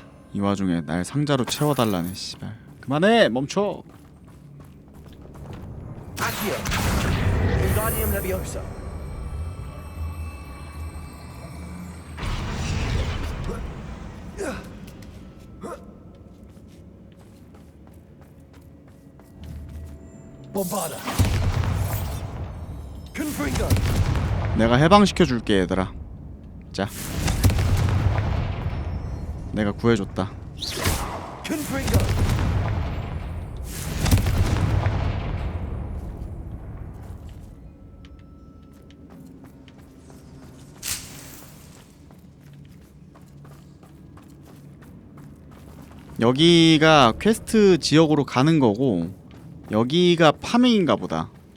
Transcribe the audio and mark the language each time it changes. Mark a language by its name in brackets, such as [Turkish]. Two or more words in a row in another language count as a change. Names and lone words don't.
[Korean] 이 와중에 날 상자로 채워달라네. 씨발 그만해. 멈춰. Accio. Wingardium Leviosa. Bombarda. Confringo. 내가 해방시켜줄게 얘들아. 자 내가 구해줬다. Confringo. 여기가 퀘스트 지역으로 가는 거고 여기가 파밍인가 보다.